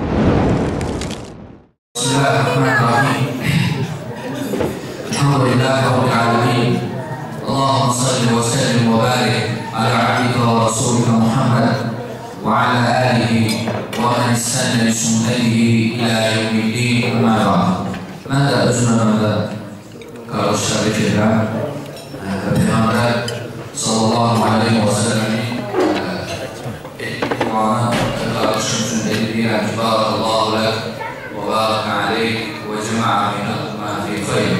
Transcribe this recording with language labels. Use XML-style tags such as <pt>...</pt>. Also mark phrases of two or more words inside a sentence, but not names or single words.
<ar>بسم الله الرحمن الرحيم. الحمد لله رب العالمين. اللهم صل وسلم وبارك على عبدك ورسولك محمد وعلى آله ومن استنى بسنته إلى يوم الدين. أما بعد.</ar> <az>Mən də öz növbəmdə qardaşlarıq edirəm və Peyğəmbər</az> <ar>صلى الله عليه وسلم</ar> <az>etdiğini qardaşım üçün edirəm ki,</az> <ar>بارك الله لك وبارك عليه وجمع بينكما في خير.</ar>